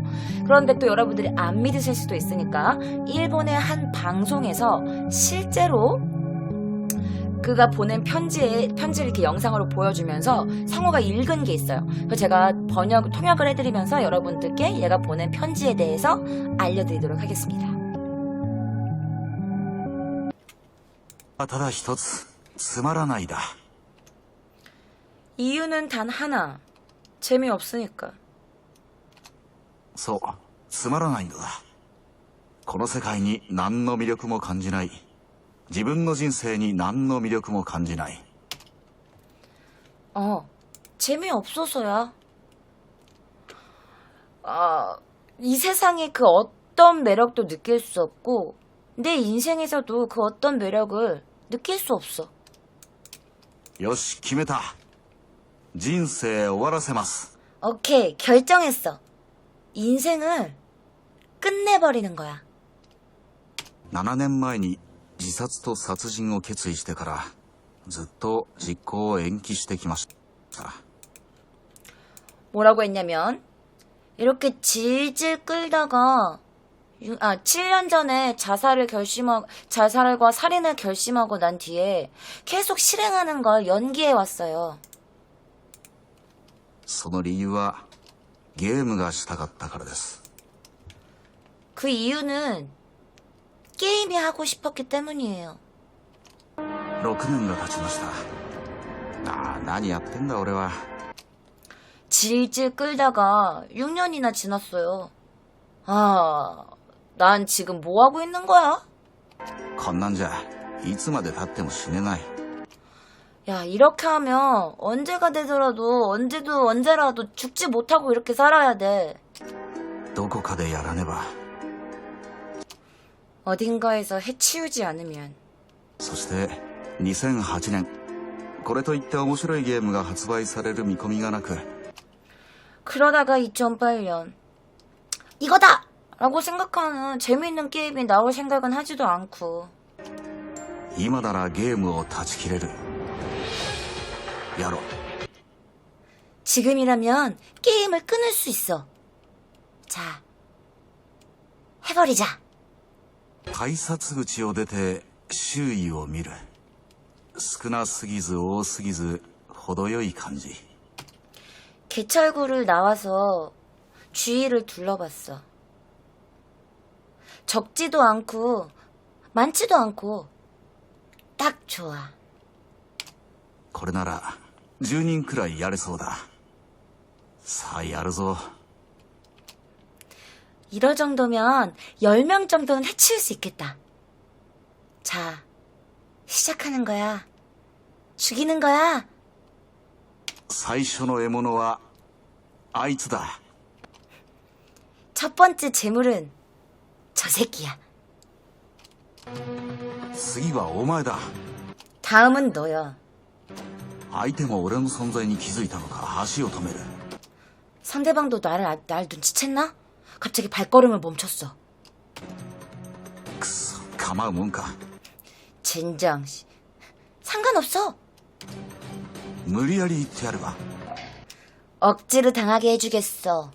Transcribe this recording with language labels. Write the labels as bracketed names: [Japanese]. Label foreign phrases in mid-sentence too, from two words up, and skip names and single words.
[Korean] 그런데 또 여러분들이 안 믿으실 수도 있으니까 일본의 한 방송에서 실제로 그가 보낸 편지를 이렇게 영상으로 보여주면서 성우가 읽은 게 있어요. 그래서 제가 통역을 해드리면서 여러분들께 얘가 보낸 편지에 대해서 알려드리도록 하겠습니다. [Japanese] ただ一つつまらないだ. [Korean] 이유는 단 하나. 재미없으니까. [Japanese] そう、つまらないのだ. この世界に何の魅力も感じない。自分の人生に何の魅力も感じない。 [Korean] 재미없어서야. 이 세상에 그 어떤 매력도 느낄 수 없고, 내 인생에서도 그 어떤 매력을 느낄 수 없어. [Japanese] よし、決めた。人生終わらせます。 [Korean] 오케이, 결정했어. 인생을 끝내버리는 거야. [Japanese] 7 年前に自殺と殺人を決意してからずっと実行を延期してきました。 [Korean] 뭐라고 했냐면, 이렇게 질질 끌다가 7년 전에 자살과 살인을 결심하고 난 뒤에 계속 실행하는 걸 연기해 왔어요. [Japanese] その理由はゲームがしたかったからです。 [Korean] 그 이유는 게임이 하고 싶었기 때문이에요. [Japanese] 6 年が経ちました。何やってんだ俺は。 [Korean] 질질 끌다가 6년이나 지났어요. 난 지금 뭐 하고 있는 거야? [Japanese] こんなんじゃいつまで経っても死ねない。 [Korean] 야, 이렇게 하면 언제가 되더라도 언제라도 죽지 못하고 이렇게 살아야 돼. [Japanese] どこかでやらねば。 [Korean] 어딘가에서 해치우지 않으면. [Japanese] そして2008年これといった面白いゲームが発売される見込みがなく [Korean] 그러다가 2008년 이거다! 라고 생각하는 재미있는 게임이 나올 생각은 하지도 않고 [Japanese] 今ならゲームを断ち切れる。やろう。 [Korean] 지금이라면 게임을 끊을 수 있어. 자, 해버리자. [Japanese] 改札口を出て周囲を見る。少なすぎず多すぎず程よい感じ。 [Korean] 개철구를 나와서 주위를 둘러봤어. 적지도 않고 많지도 않고 딱 좋아. [Japanese] これなら10人くらいやれそうだ。さあやるぞ。 [Korean] 이럴 정도면 10명 정도는 해치울 수 있겠다. 자, 시작하는 거야. 죽이는 거야. [Japanese] 最初の獲物はあいつだ。 [Korean] 첫 번째 재물은 저 새끼야. [Japanese] 次はお前だ。 [Korean] 다음은 너야. [Japanese] 相手も俺の存在に気づいたのか足を止める。 [Korean] 상대방도 날 눈치챘나? 갑자기 발걸음을 멈췄어. [Japanese] くそ、構うもんか。 [Korean] 젠장. 상관없어. [Japanese] 無理やり言ってやるわ。 [Korean] 억지로 당하게 해주겠어.